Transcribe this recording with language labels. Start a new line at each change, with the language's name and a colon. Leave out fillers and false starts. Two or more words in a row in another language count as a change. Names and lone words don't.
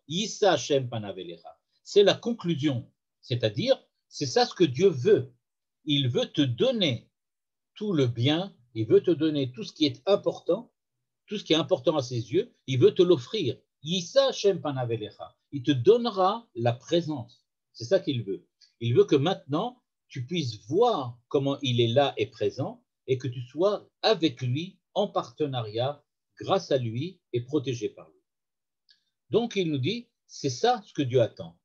Hebrew: ישא השם פניו אליך.
French: C'est la conclusion, c'est-à-dire, c'est ça ce que Dieu veut. Il veut te donner tout le bien, il veut te donner tout ce qui est important à ses yeux, il veut te l'offrir.
Hebrew: ישא השם פניו אליך.
French: Il te donnera la présence. C'est ça qu'il veut. Il veut que maintenant, tu puisses voir comment il est là et présent et que tu sois avec lui en partenariat, grâce à lui et protégé par lui. Donc, il nous dit, c'est ça ce que Dieu attend.